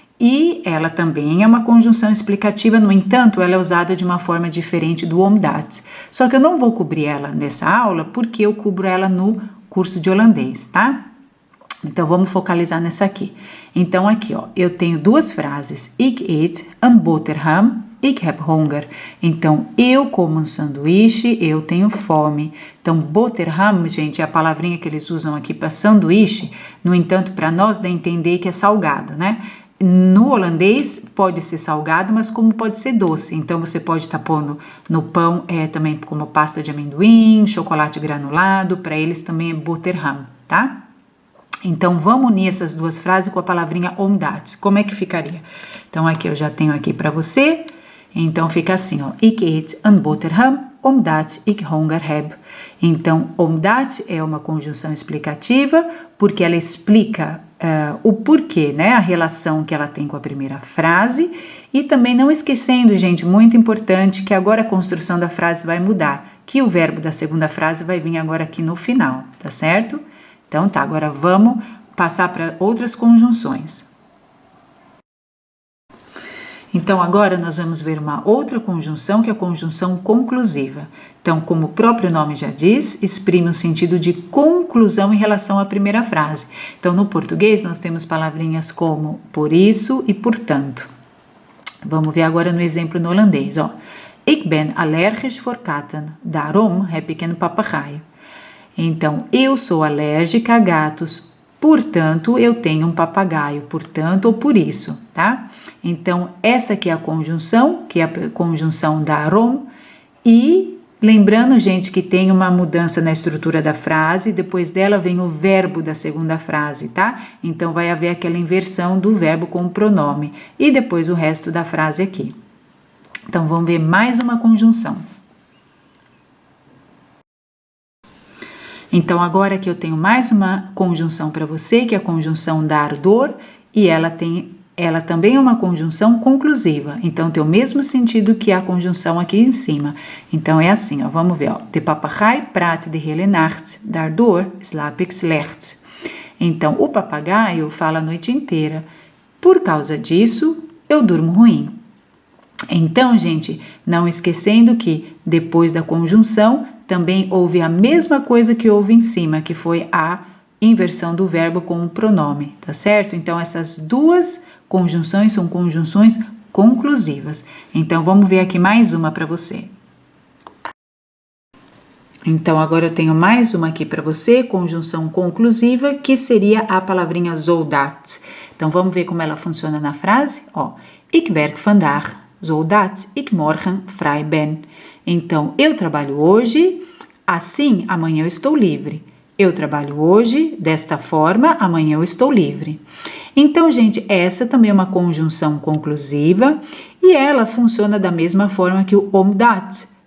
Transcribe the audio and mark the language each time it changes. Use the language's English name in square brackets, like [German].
[Portuguese] E ela também é uma conjunção explicativa, no entanto, ela é usada de uma forma diferente do omdat. Só que eu não vou cobrir ela nessa aula, porque eu cubro ela no curso de holandês, tá? Então, vamos focalizar nessa aqui. Então, aqui, ó, eu tenho duas frases. [Dutch] Ik eet een boterham, ik heb honger. [Portuguese] Então, eu como um sanduíche, eu tenho fome. Então, boterham, gente, é a palavrinha que eles usam aqui para sanduíche. No entanto, para nós dá a entender que é salgado, né? No holandês pode ser salgado, mas como pode ser doce. Então, você pode estar pondo no pão também como pasta de amendoim, chocolate granulado. Para eles também é boterham, tá? Então, vamos unir essas duas frases com a palavrinha omdat. Como é que ficaria? Então, aqui eu já tenho aqui para você. Então, fica assim, ó. [Dutch] Ik eet een boterham, omdat ik honger heb. [Portuguese] Então, omdat é uma conjunção explicativa, porque ela explica o porquê, né? A relação que ela tem com a primeira frase. E também não esquecendo, gente, muito importante, que agora a construção da frase vai mudar. Que o verbo da segunda frase vai vir agora aqui no final, tá certo? Então tá, agora vamos passar para outras conjunções. Então agora nós vamos ver uma outra conjunção que é a conjunção conclusiva. Então, como o próprio nome já diz, exprime o sentido de conclusão em relação à primeira frase. Então, no português nós temos palavrinhas como por isso e portanto. Vamos ver agora no exemplo no holandês, ó. [Dutch] Ik ben allergisch voor katten, daarom heb ik een papagaio. [Portuguese] Então, eu sou alérgica a gatos, portanto, eu tenho um papagaio, portanto ou por isso, tá? Então, essa aqui é a conjunção, que é a conjunção darum, e lembrando, gente, que tem uma mudança na estrutura da frase, depois dela vem o verbo da segunda frase, tá? Então, vai haver aquela inversão do verbo com o pronome, e depois o resto da frase aqui. Então, vamos ver mais uma conjunção. Então, agora que eu tenho mais uma conjunção para você, que é a conjunção dar-dor, e ela também é uma conjunção conclusiva. Então, tem o mesmo sentido que a conjunção aqui em cima. Então, é assim, ó, vamos ver, ó. [Dutch] De papegaai praat de hele nacht, daardoor slaap ik slecht. [Portuguese] Então, o papagaio fala a noite inteira. Por causa disso, eu durmo ruim. Então, gente, não esquecendo que depois da conjunção também houve a mesma coisa que houve em cima, que foi a inversão do verbo com o pronome, tá certo? Então, essas duas conjunções são conjunções conclusivas. Então, vamos ver aqui mais uma para você. Então, agora eu tenho mais uma aqui para você, conjunção conclusiva, que seria a palavrinha zodat. Então, vamos ver como ela funciona na frase? [Dutch] Ó, ik werk vandaag, zodat ik morgen vrij ben. [Portuguese] Então, eu trabalho hoje, assim amanhã eu estou livre. Eu trabalho hoje, desta forma, amanhã eu estou livre. Então, gente, essa também é uma conjunção conclusiva e ela funciona da mesma forma que o omdat.